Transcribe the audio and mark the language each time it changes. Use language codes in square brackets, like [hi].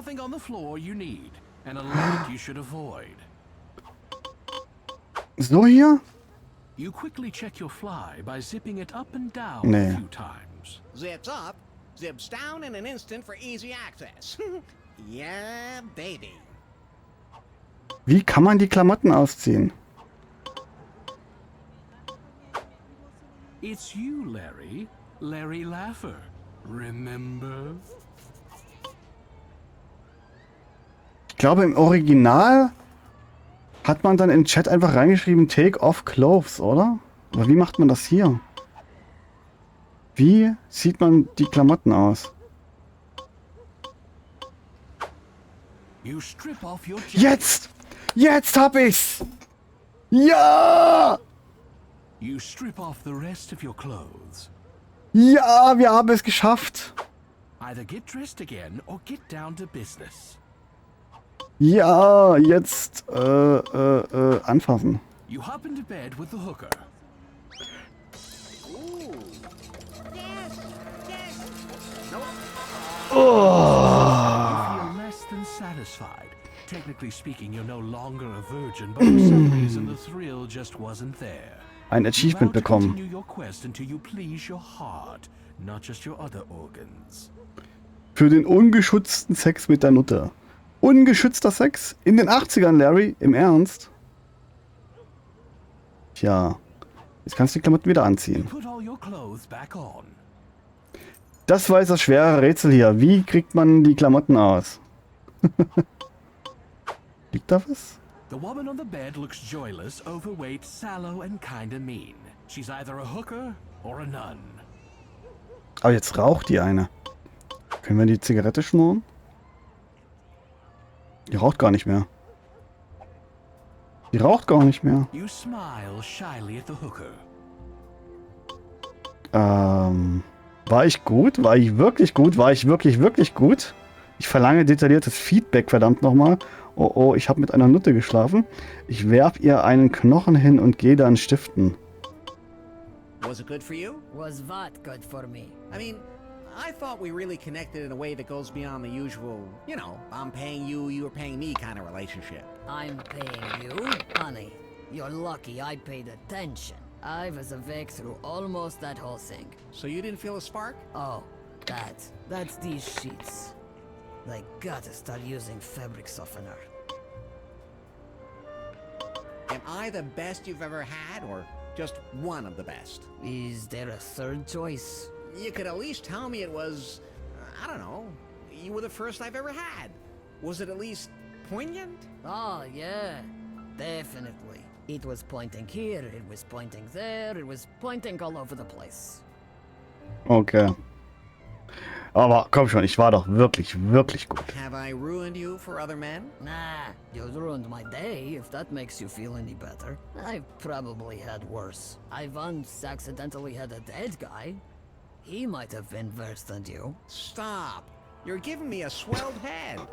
[en] nothing on the floor you need, and a light you should avoid. [de] So hier? [en] You quickly check your fly by zipping it up and down [de] Nee. [en] a few times. Zips up, Zips down in an instant for easy access. Yeah, baby. [de] Wie kann man die Klamotten ausziehen? [en] It's you, Larry. Larry Laffer. Remember? [de] Ich glaube, im Original hat man dann in den Chat einfach reingeschrieben, [en] take off clothes, [de] oder? Aber wie macht man das hier? Wie zieht man die Klamotten aus? [en] You strip off your jacket. [de] Jetzt! Jetzt hab ich's! Ja! [en] You strip off the rest of your clothes. [de] Ja, wir haben es geschafft! [en] Either get dressed again or get down to business. [de] Ja, jetzt anfassen. [en] You hop into bed with the hooker. You feel less than satisfied. Technically speaking, you're no longer a virgin, but for some reason the thrill just wasn't there. [de] Ein [en] You [de] Achievement [en] vow to [de] bekommen. [en] continue your quest until you please your heart, not just your other organs. [de] Für den ungeschützten Sex mit der Nutte. Ungeschützter Sex? In den 80ern, Larry? Im Ernst? Tja. Jetzt kannst du die Klamotten wieder anziehen. [en] Put all your clothes back on. [de] Das war jetzt das schwere Rätsel hier. Wie kriegt man die Klamotten aus? Liegt da was? [en] The woman on the bed looks joyless, overweight, sallow, and kinda mean. She's either a hooker or a nun. [de] Aber jetzt raucht die eine. Können wir die Zigarette schnurren? Die raucht gar nicht mehr. Die raucht gar nicht mehr. [en] You smile shyly at the hooker. [de] War ich gut? War ich wirklich gut? War ich wirklich, wirklich gut? Ich verlange detailliertes Feedback, verdammt nochmal. Oh, oh, ich habe mit einer Nutte geschlafen. Ich werf ihr einen Knochen hin und gehe dann stiften. [en] Was it good for you? Was what good for me? I mean, I thought we really connected in a way that goes beyond the usual, you know, I'm paying you, you're paying me kind of relationship. I'm paying you, honey. You're lucky I paid attention. I was awake through almost that whole thing. So you didn't feel a spark? Oh, that's these sheets. They gotta start using fabric softener. Am I the best you've ever had, or just one of the best? Is there a third choice? You could at least tell me it was, I don't know, you were the first I've ever had. Was it at least poignant? Oh, yeah, definitely. It was pointing here, it was pointing there, it was pointing all over the place. Okay. [de] Aber komm schon, ich war doch wirklich, wirklich gut. [en] Have I ruined you for other men? Nah, you ruined my day, if that makes you feel any better. I've probably had worse. I once accidentally had a dead guy. He might have been worse than you. Stop. You're giving me a swelled head.